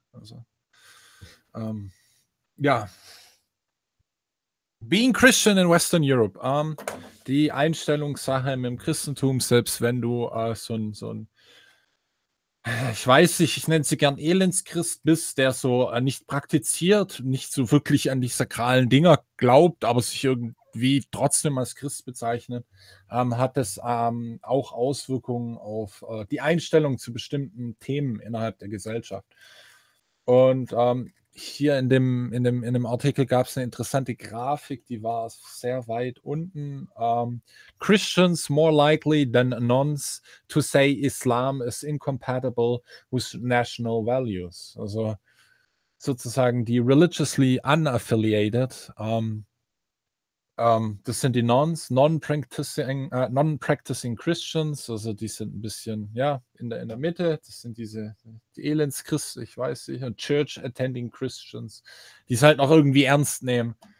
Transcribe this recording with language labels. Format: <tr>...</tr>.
<de>Also, ja.</de> <en>Being Christian in Western Europe,</en> <de>die Einstellungssache mit dem Christentum, selbst wenn du so ein ich weiß nicht, ich nenne sie gern Elendschrist, bist, der so nicht praktiziert, nicht so wirklich an die sakralen Dinger glaubt, aber sich irgendwie trotzdem als Christ bezeichnet, hat es auch Auswirkungen auf die Einstellung zu bestimmten Themen innerhalb der Gesellschaft. Und hier in dem Artikel gab es eine interessante Grafik, die war sehr weit unten.</de> <en>Christians more likely than nuns to say Islam is incompatible with national values.</en> <de>Also sozusagen die</de> <en>religiously unaffiliated,</en> <de>das sind die Nones,</de> <en>non-practicing Christians,</en> <de>also die sind ein bisschen, ja, in der Mitte, das sind diese die Elendschristen, ich weiß nicht, und</de> <en>Church-attending Christians,</en> <de>die es halt noch irgendwie ernst nehmen.</de>